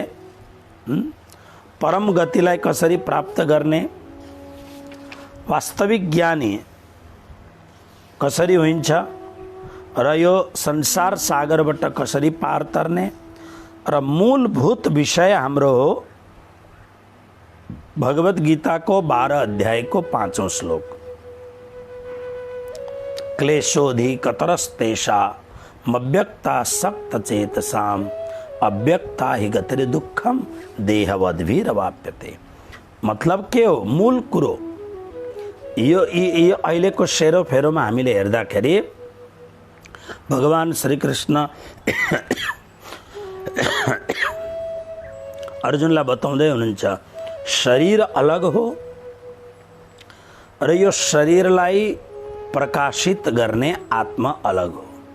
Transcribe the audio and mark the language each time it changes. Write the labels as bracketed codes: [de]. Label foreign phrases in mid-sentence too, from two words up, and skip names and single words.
[ne] परम गतिलाई कसरी प्राप्त गर्ने, वास्तविक ज्ञानी कसरी हुन्छ र यो संसार सागरबाट कसरी पार तर्ने र मूलभूत विषय हाम्रो हो भगवद गीताको 12 अध्यायको 5औं श्लोक। [sa] क्लेशोऽधिकतरस्तेषामव्यक्ता सक्तचेतसाम् अव्यक्ता हि गतिर् दुःखम देहवद्भिरवाप्यते। [ne] मतलब के हो, मूल कुरो यो अहिलेको सेरोफेरोमा हामीले हेर्दाखेरि भगवान श्री कृष्ण अर्जुनलाई बताउँदै हुनुहुन्छ शरीर अलग हो र यो शरीरलाई प्रकाशित गर्ने आत्मा अलग हो।